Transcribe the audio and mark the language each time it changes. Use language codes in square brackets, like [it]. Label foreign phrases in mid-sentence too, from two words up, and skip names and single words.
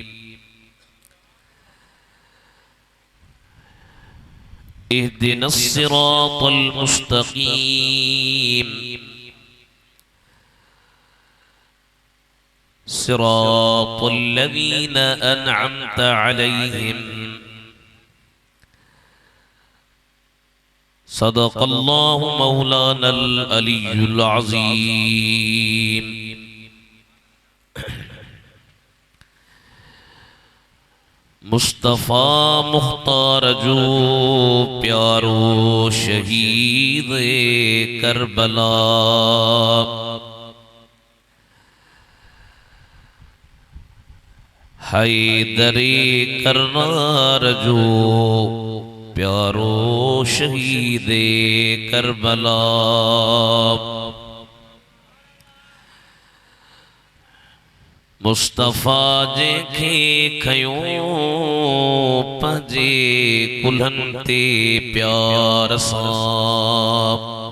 [ar] اهدنا الصراط المستقيم صراط الذين أنعمت عليهم صدق الله مولانا العلي العظيم [sd] मुस्तफ़ा मुख्तार जो प्यारो शहीद करबला हैदरे करनार जो प्यारो शहीद करबला मुस्तफ़ा जेखे खयों पंजे कुल्हन ते प्यार सां